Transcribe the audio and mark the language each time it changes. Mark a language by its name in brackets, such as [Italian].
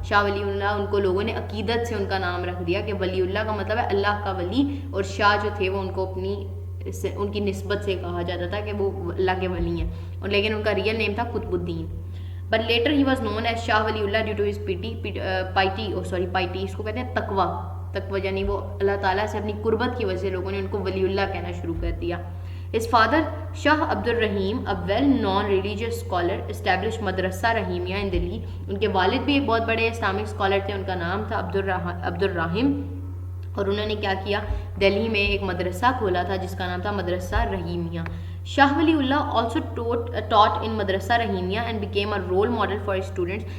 [Urdu] شاہ ولی اللہ ان کو لوگوں نے عقیدت سے ان کا نام رکھ دیا کہ ولی اللہ کا مطلب ہے اللہ کا ولی, اور شاہ جو تھے وہ ان کو ان کی نسبت سے کہا جاتا تھا کہ وہ اللہ کے ولی ہیں, اور لیکن ان کا ریئل نیم تھا قطب الدین. [English] But later he was known as Shah Wali Allah due to his piety, [Urdu] اس کو کہتے ہیں تقوی, یعنی وہ اللہ تعالیٰ سے اپنی قربت کی وجہ سے لوگوں نے ان کو ولی اللہ کہنا شروع کر دیا. [English] His father Shah Abdur Rahim, a well-known religious scholar, established Madrasa Rahimiya in Delhi. [Urdu] ان کے والد بھی ایک بہت بڑے اسلامک اسکالر تھے, ان کا نام تھا عبد الرحیم, اور انہوں نے کیا کیا, دہلی میں ایک مدرسہ کھولا تھا جس کا نام تھا مدرسہ رحیمیہ. [English] Shah Wali Ullah also taught in Madrasa Rahimiya and became a role model for students.